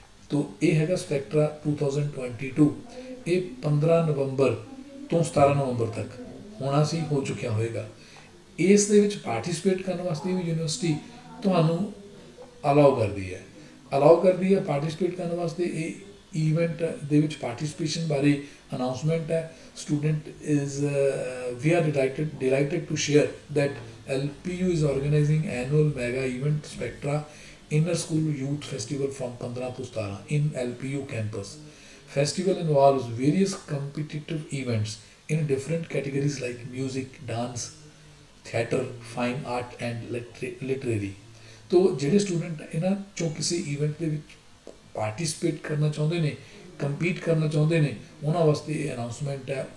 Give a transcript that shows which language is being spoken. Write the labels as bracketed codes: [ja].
[pa] ਤੋ ਇਹ ਹੈਗਾ ਸਪੈਕਟਰਾ 2022। ਇਹ 15 ਨਵੰਬਰ ਤੋਂ 17 ਨਵੰਬਰ ਤੱਕ ਹੋਣਾ ਸੀ, ਹੋ ਚੁੱਕਿਆ ਹੋਏਗਾ। ਇਸ ਦੇ ਵਿੱਚ ਪਾਰਟਿਸਿਪੇਟ ਕਰਨ ਵਾਸਤੇ ਵੀ ਯੂਨੀਵਰਸਿਟੀ ਤੁਹਾਨੂੰ ਅਲਾਓ ਕਰਦੀ ਹੈ ਪਾਰਟਿਸਿਪੇਟ ਕਰਨ ਵਾਸਤੇ। ਇਹ ਇਵੈਂਟ ਦੇ ਵਿੱਚ ਪਾਰਟਿਸਿਪੇਸ਼ਨ ਬਾਰੇ ਅਨਾਉਂਸਮੈਂਟ ਹੈ। [en] Student is we are delighted to share that LPU is organizing annual mega event Spectra Inner School Youth Festival from 15 to 17 in LPU campus. Festival involves various competitive events in different categories like music, dance, theatre, fine art and literary. [pa] तो ਜਿਹੜੇ student ਇਹਨਾਂ ਚੋਂ ਕਿਸੇ event ਦੇ ਵਿੱਚ participate ਕਰਨਾ ਚਾਹੁੰਦੇ ਨੇ, ਕੰਪੀਟ ਕਰਨਾ ਚਾਹੁੰਦੇ ਨੇ, ਉਹਨਾਂ ਵਾਸਤੇ ਇਹ ਅਨਾਉਂਸਮੈਂਟ ਹੈ।